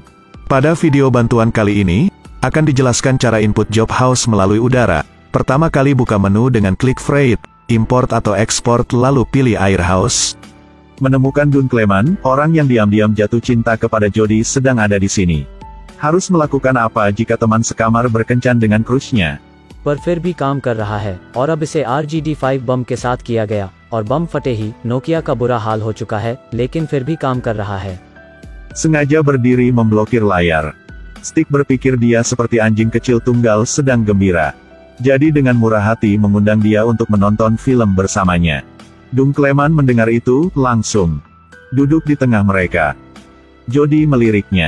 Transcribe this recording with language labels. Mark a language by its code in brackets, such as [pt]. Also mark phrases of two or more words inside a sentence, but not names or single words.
[id] Pada video bantuan kali ini, akan dijelaskan cara input Job House melalui udara. Pertama kali buka menu dengan klik Freight, import atau export lalu pilih Air House. Menemukan Dun Clement, orang yang diam-diam jatuh cinta kepada Jody sedang ada di sini. Harus melakukan apa jika teman sekamar berkencan dengan crushnya? [hi] पर फिर भी काम कर रहा है और अब इसे RGD5 बम के साथ किया गया और बम फटे ही नोकिया का बुरा हाल हो चुका है लेकिन फिर भी काम कर रहा है. [id] Sengaja berdiri memblokir layar. Stick berpikir dia seperti anjing kecil tunggal sedang gembira. Jadi dengan murah hati mengundang dia untuk menonton film bersamanya. Dun Clement mendengar itu, langsung duduk di tengah mereka. Jody meliriknya.